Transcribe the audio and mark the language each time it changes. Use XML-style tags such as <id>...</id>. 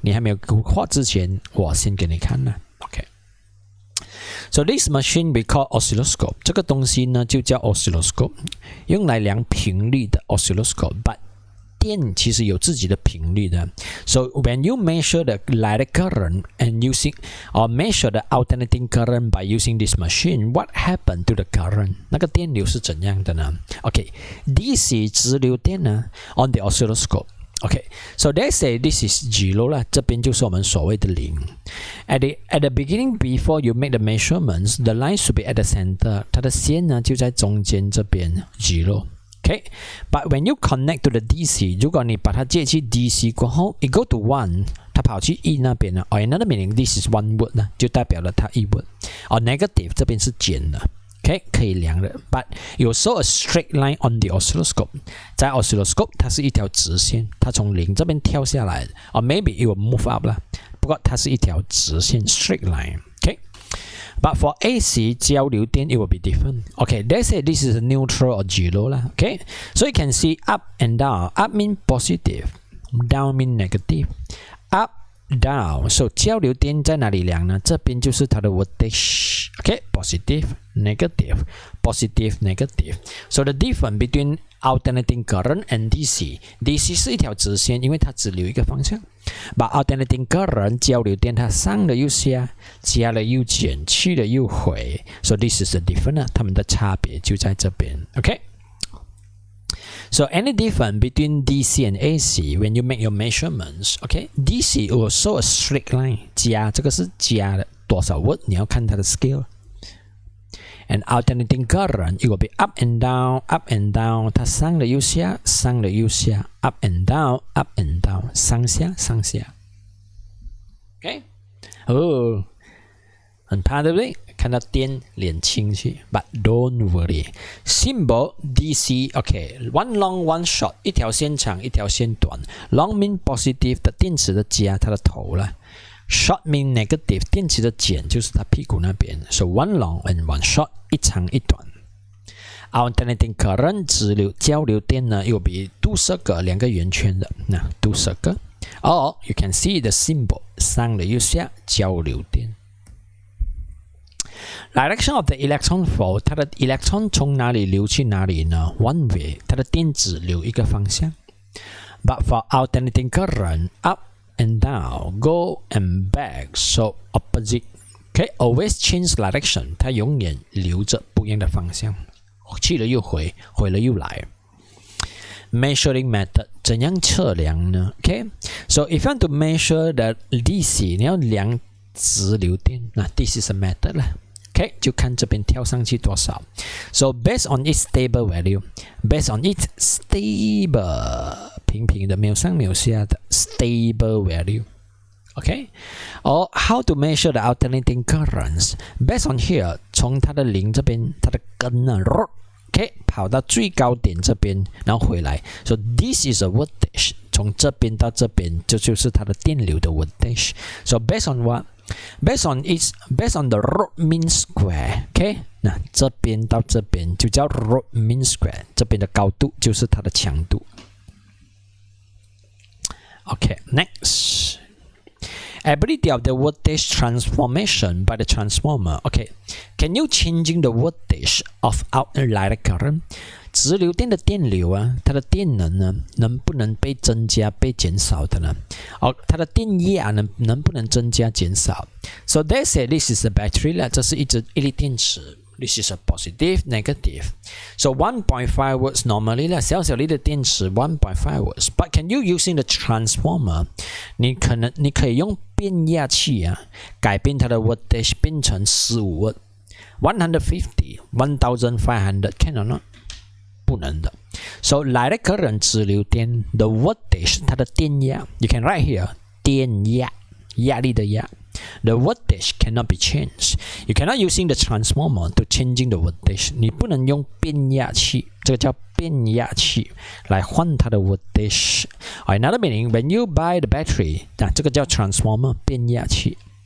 <zh>你还没有画之前，我先给你看啦。</zh> <en>So this machine we call oscilloscope，</en> <zh>这个东西呢就叫 oscilloscope， 用来量频率的 oscilloscope。But 电其实有自己的频率的。</zh> <en>So when you measure the electric current and using or measure the alternating current by using this machine, what happened to the current？</en> <zh>那个电流是怎样的呢？DC 直流电呢</zh> <en>on the oscilloscope。 So let's say this is 0</en> <zh>啦，这边就是我们所谓的0。</zh> <en>At the beginning, before you make the measurements, the line should be at the center。</en> <zh>它的线呢就在中间这边0。</zh> <en>But when you connect to the DC，</en> <zh>如果你把它接去 DC 过后 ，</zh> <en>it go to 1，</en> <zh>它跑去 E 那边呢。</zh> <en>Another meaning this is 1 volt 呢，</en> <zh>就代表了它</zh> <en>1 volt。 negative</en> <zh>这边是减的。</zh> <en>OK，</en> <zh>可以量的</zh> <en>，but you saw a straight line on the oscilloscope。</en> <zh>在 oscilloscope， 它是一条直线，它从0这边跳下来，</zh> <en>or maybe it will move up</en> <zh>啦。不過它是一條直線 straight line。</zh> <en>OK， but for AC 交流電 it will be different。 OK， let's say this is a neutral or zero 啦。OK， so you can see up and down。 Up mean positive， down mean negative。Up down， so</en> <zh>交流電在哪裡量呢？這邊就是它的 voltage。OK，positive、negative，positive、negative。</zh> <en>So the difference between alternating current and DC。DC</en> <zh>是一條直線，因為它只留一個方向。</zh> <en>But alternating current</en> <zh>交流電它上了又下，加了又減，去了又回。</zh> <en>So this is the difference，</en> <zh>它們的差別就在這邊。</zh> <en>OK。So any difference between DC and AC when you make your measurements, okay? DC will show a straight line，</en> <zh>加这个是加的多少 volt， 你要看它的 scale。</zh> <en>And alternating current it will be up and down, up and down，</en> <zh>它上了又下，上了又下</zh> <en>，up and down, up and down，</en> <zh>上下上下。 OK， 哦，很怕对不对？看到電連清去</zh> <en>，but don't worry。 Symbol DC，OK，one long one short，</en> <zh>一條線長，一條線短。</zh> <en>Long mean positive</en> <zh>的電池的加它的頭了 ，</zh> <en>short mean negative</en> <zh>電池的減就是它屁股那邊。</zh> <en>So one long and one short，</en> <zh>一長一短。</zh> <en>Alternating current 直流交流電呢，又比 two circle</en> <zh>兩個圓圈的，那</zh> <en>two circle。Or you can see the symbol</en> <zh>上了又下交流電。</zh> <en>Direction of the electron flow，</en> <zh>它的 electron 從哪裡流去哪裡呢 ？</zh> <en>One way，</en> <zh>它的電只流一個方向。</zh> <en>But for alternating current, up and down, go and back, so opposite. Okay, always change direction，</en> <zh>它永遠流着不一樣的方向，去了又回，回了又來。</zh> <en>Measuring method</en> <zh>怎樣測量呢</zh> <en>？Okay, so if you want to measure the DC，</en> <zh>你要量直流電，那</zh> <en>this is a method 啦。</en> <zh>OK， 就看這邊跳上去多少。</zh> <en>So based on its stable value， based on its stable</en> <zh>平平的，沒有上沒有下的</zh> <en>stable value。OK，or how to measure the alternating currents？ Based on here，</en> <zh>從它的零這邊，它的根呢 ，OK， 跑到最高點這邊，然後回來。</zh> <en>So this is a voltage，</en> <zh>從這邊到這邊，這就是它的電流的 voltage。</zh> <en>So based on what？Based on the root mean square，</en> <zh>OK， 那這邊到這邊就叫 root mean square， 這邊的高度就是它的強度。</zh> <en>OK， next， ability of the voltage transformation by the transformer。 OK， can you changing the voltage of outlier current？</en> <zh>直流電的電流啊，它的電能呢，能不能被增加、被減少的呢？它的電壓能不能增加、減少 ？</zh> <en>So they say this is a battery</en> <zh>啦，這是一粒電池。</zh> <en>This is a positive, negative. So 1.5 volts normally 啦，</en> <zh>小小粒的電池</zh> <en>1.5 volts. But can you using the transformer？</en> <zh>你可以用變壓器啊，改變它的 voltage 變成15 volt、150、1500 ，</zh> <en>can or not？</en> <zh>不能的。</zh> <en>So direct current 直流電 the voltage 它的電壓 you can write here</en> <zh>電壓壓力的壓</zh> <en>the voltage cannot be changed. You cannot using the transformer to changing the voltage.</en> <zh>你不能用變壓器，這個叫變壓器來換它的 voltage.</zh> <en>Another meaning when you buy the battery，</en> <zh>這個叫 transformer 變壓器。</zh>